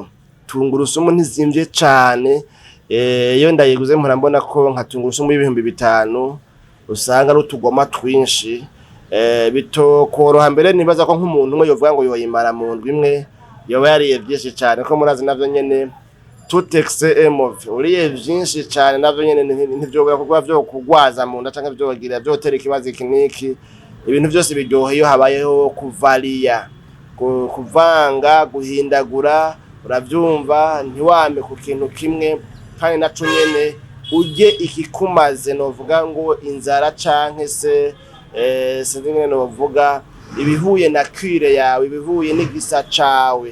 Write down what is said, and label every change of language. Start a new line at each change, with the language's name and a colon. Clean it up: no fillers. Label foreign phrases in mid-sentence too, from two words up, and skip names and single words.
Rundi: Tungurusumu ntizimvye cane, iyo ndayiguze mpora mbona ko nka tungurusumu y'ibihumbi 5 usanga ari utugoma twinshi. Bitokoroha mbere nibaza ko nk'umuntu umwe yovuga ngo yoyimara mu ndwi imwe yoba yariye vyinshi cane, ko murazi navyo nyene
French: tout excès est mauvais.
Rundi: Uriye vyinshi cane navyo nyene ntivyobora kugwa vyo kugwaza mu nda canke vyogira vyotera ikibazo kiniki. Ibintu byose biryoha iyo habayeho kuvaria, kuvanga, guhindagura, uravyumva, ntiwame ku kintu kimwe, kandi naco nyene uje ikikumaze novuga ngo inzara canke se sinzi ngene novuga ibihuye na kwire yawe, ibihuye n'igisa cawe.